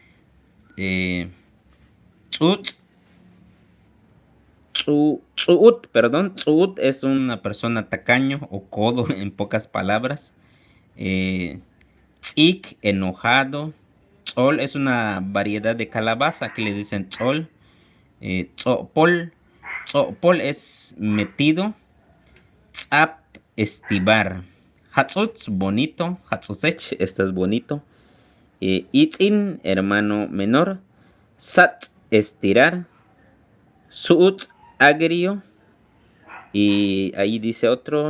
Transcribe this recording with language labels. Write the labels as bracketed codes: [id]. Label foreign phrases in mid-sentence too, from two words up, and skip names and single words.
[es] Tut, perdón, Tsuut es una persona tacaño o codo en pocas palabras. Tzik, enojado. Tzol es una variedad de calabaza que le dicen tzol. Tzopol, tzopol es metido. Tzap, estivar. Hatzutz, bonito. Hatzutzech, este es bonito. Itzin, hermano menor. Sat, estirar. Suut, agrio. Y ahí dice otro.